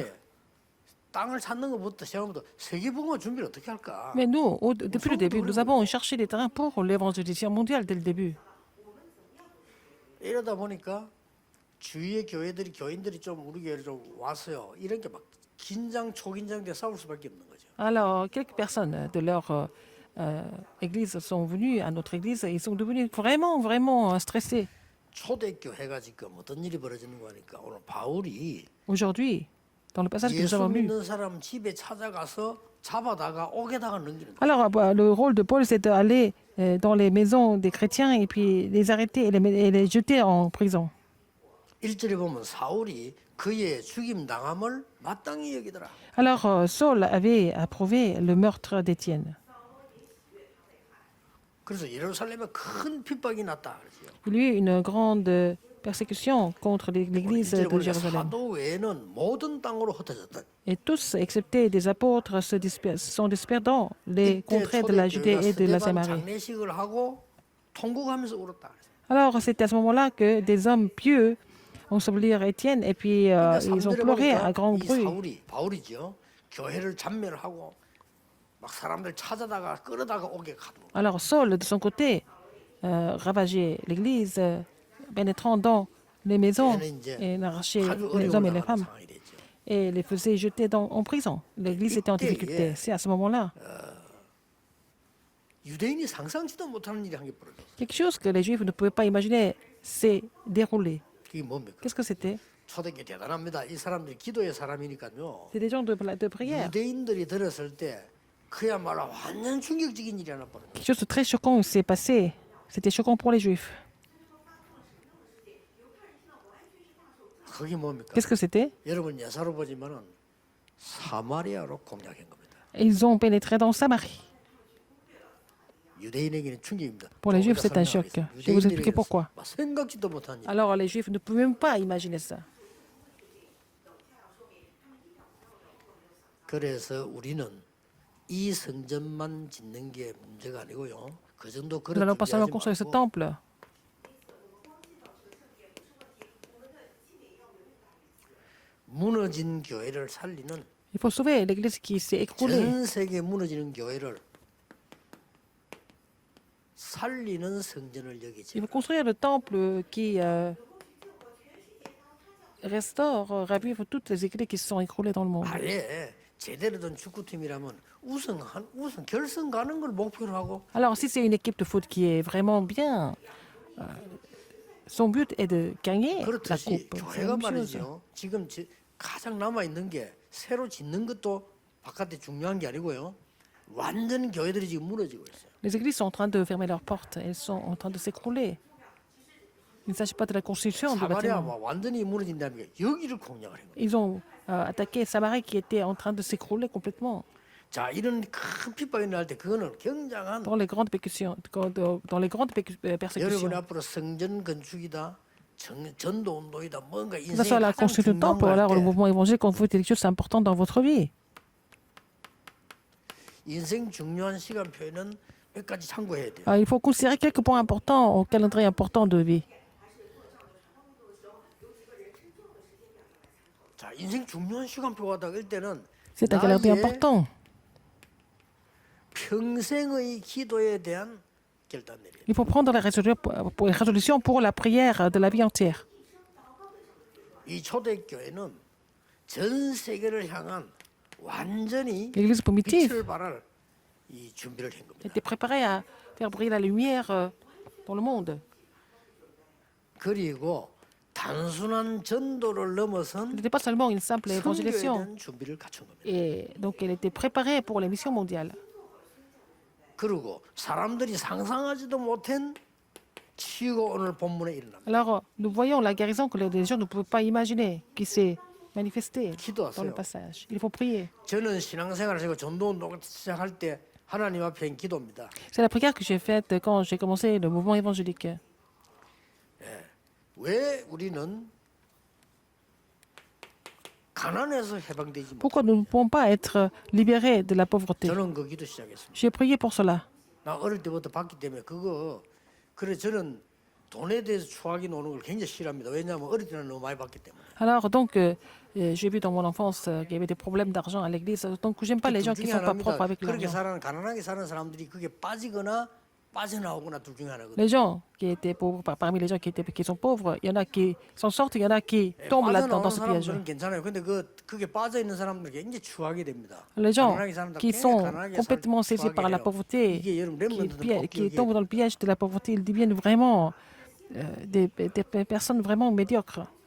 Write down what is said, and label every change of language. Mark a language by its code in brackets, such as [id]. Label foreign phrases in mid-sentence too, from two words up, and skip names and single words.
[ko] 땅을 찾는 것부터 시작부터 세계복음화 준비를 어떻게 할까? [fr] Mais nous, depuis le début, nous avons cherché des terrains pour l'évangélisation mondiale dès le début. [ko] 이러다 보니까 주위의 교인들이 좀 우리 교회를 좀 왔어요. 이런 게 막 긴장 초긴장돼 싸울 수밖에 없는 거죠. [fr] Alors, quelques personnes de leur église sont venues à notre église et ils sont devenus vraiment stressés. [ko] 초대교회가 지금 어떤 일이 벌어지는 거니까 오늘 바울이 [fr] Aujourd'hui, dans le passage que nous 예수 avons lu. [ko] 믿는 사람 집에 찾아가서 잡아다가 옥에다가 넘기는 거예요. [fr] Alors, le rôle de Paul, c'est d'aller dans les maisons des chrétiens et puis les arrêter et les jeter en prison. [ko] 1절에 보면 사울이 그의 죽임 당함을 마땅히 여기더라. [fr] Alors, Saul avait approuvé le meurtre d'Étienne. [ko] 그래서 예루살렘에 큰 핍박이 났다 그러죠. [fr] Il y a eu une grande persécution contre l'église de Jérusalem. [ko] 사도 외에는 모든 땅으로 흩어졌다. [fr] Et tous, excepté des apôtres, se sont dispersés dans les contrées de la Judée et de la Samarie. [ko] 장례식을 하고 통곡하면서 울었다. [fr] Alors, c'est à ce moment-là que des hommes pieux ont semblé Étienne et puis ils ont pleuré à grand [ko] 이 [fr] bruit. [ko] 사울이 바울이죠. 교회를 잔멸하고 막 사람들 찾아다가 끌어다가 오게 가도. [fr] Alors, Saul, de son côté, ravageait l'église, pénétrant dans les maisons et arrachait les hommes et les femmes [ko] 상황이 됐죠. [fr] et les faisait jeter en prison. L'église était en difficulté. C'est à ce moment-là [ko] 유대인이 상상치도 못하는 일이 한 게 벌어졌어. [fr] quelque chose que les Juifs ne pouvaient pas imaginer s'est déroulé. [ko] 그게 뭡니까? [fr] Qu'est-ce que c'était? [ko] 초대교회 대단합니다. 이 사람들이 기도의 사람이니까요. [fr] C'est des gens de prière. [ko] 유대인들이 들었을 때 그야말로 완전 충격적인 일이 하나 벌어졌어. [fr] Quelque chose de très choquant s'est passé. C'était choquant pour les Juifs. [ko] 그게 뭡니까? [fr] Qu'est-ce que c'était? [ko] 여러분 예사로 보지만은 사마리아로 공략한 겁니다. [fr] Ils ont pénétré dans Samarie. [ko] 유대인에게는 충격입니다. [fr] Pour les Juifs, c'est un choc. Je vais vous expliquer pourquoi. [ko] 생각지도 못한 일. [fr] Alors, les Juifs ne pouvaient même pas imaginer ça. [ko] 그래서 우리는 이 성전만 짓는 게 문제가 아니고요. 그 정도 [fr] Nous [ko] 그런 [fr] n'allons pas seulement [ko] 준비하지 [fr] construire ce [ko] 말고 [fr] temple. [ko] 무너진 교회를 살리는 [fr] Il faut sauver l'église qui s'est écroulée. [ko] 전 세계 무너지는 교회를 살리는 성전을 여기 [fr] Il faut [ko] 지어라. [fr] construire le temple qui restaure, ravive toutes les églises qui se sont écroulées dans le monde. [ko] 아예 제대로 된 축구팀이라면 우승 결승 가는 걸 목표로 하고 [fr] Alors, si c'est une équipe de foot qui est vraiment bien, son but est de gagner la [ko] 그렇듯이 [fr] coupe. C'est la [ko] 교회가 [fr] même chose. [ko] 말이죠. 지금 가장 남아 있는 게 새로 짓는 것도 바깥에 중요한 게 아니고요. 완전 교회들이 지금 무너지고 있어요. [fr] Les églises sont en train de fermer leurs portes. Elles sont en train de s'écrouler. Il ne s'agit pas de la construction de 사마리아 bâtiments. [ko] 완전히 무너진다는 게 여기를 공략을 한 거예요. [fr] Ils ont attaqué Samarie qui était en train de s'écrouler complètement. [ko] 자, 이런 큰 핍박이 날 때 그거는 굉장한 [fr] Dans les grandes [ko] 여러분 [fr] persécutions. [ko] 앞으로 성전 건축이다, 전도 운동이다, 뭔가 [fr] Que ce [ko] 인생에 [fr] soit la [ko] 가장 [fr] construction du [ko] 중요한 [fr] temple ou alors le [ko] 거할 때 [fr] mouvement évangélique, quand vous faites quelque chose d'important dans votre vie. [ko] 인생 중요한 시간표에는 몇 가지 참고해야 돼요. [fr] Il faut considérer quelques points importants au calendrier important de vie. [ko] 자, 인생 중요한 시간표가 될 때는 [fr] C'est un calendrier [ko] 낮에 [fr] important. [ko] 평생의 기도에 대한 결단 내려야 돼. [fr] Il faut prendre la résolution pour la prière de la vie entière. [ko] 이 초대교회는 전 세계를 향한 완전히 [fr] L'Église primitive [ko] 빛을 발할 이 준비를 한 겁니다. [fr] était préparée à faire briller la lumière dans le monde. [ko] 그리고 단순한 전도를 넘어선 [fr] Ce n'était pas seulement une simple [ko] 선교에 [fr] évangélisation. [ko] 대한 준비를 갖춘 겁니다. [fr] Et donc, elle était préparée pour la mission mondiale. [ko] 그리고 사람들이 상상하지도 못한 치유가 오늘 본문에 일어납니다. [fr] Alors, nous voyons la guérison que les gens ne pouvaient pas imaginer, qui s'est manifestée dans le [ko] 기도하세요. [fr] passage. Il faut prier. [ko] 저는 신앙생활을 하고 전도운동을 시작할 때 하나님 앞에 한 기도입니다. [fr] C'est la prière que j'ai faite quand j'ai commencé le mouvement évangélique. [ko] 왜 우리는 가난에서 해방되지 못? [fr] Pourquoi nous ne pouvons pas être libérés de la pauvreté? [ko] 저는 그 기도 시작했습니다. [fr] J'ai prié pour cela. [ko] 나 어릴 때부터 봤기 때문에 그래 저는 돈에 대해서 추하게 노는 걸 굉장히 싫어합니다. 왜냐하면 어릴 때는 너무 많이 봤기 때문에. [fr] Alors, donc, j'ai vu dans mon enfance qu'il y avait des problèmes d'argent à l'église. Donc, j'aime pas les gens qui ne sont pas propres avec [ko] 그렇게 [fr] l'argent. [ko] 가난하게 사는 사람들이 그게 빠지거나 빠져나오거나 둘 중에 하나거든요. [fr] Les gens qui étaient pauvres, parmi les gens qui sont pauvres, il y en a qui s'en sortent, il y en a qui tombent là-dedans, dans ce piège. [ko] 사람들은 괜찮아요. 근데 그게 빠져 있는 사람들 굉장히 추하게 됩니다. [fr] Les gens [ko] 가난하게 사는 사람 [fr] qui [ko] 굉장히 [fr] sont [ko] 가난하게 [fr] complètement [ko] 살- [fr] saisis [ko] 추하게 [fr] par la [ko] 해요. [fr] pauvreté, [ko] 이게 여러분 렘넌트들 [fr] qui tombent dans le piège de la pauvreté, ils deviennent vraiment des personnes vraiment médiocres.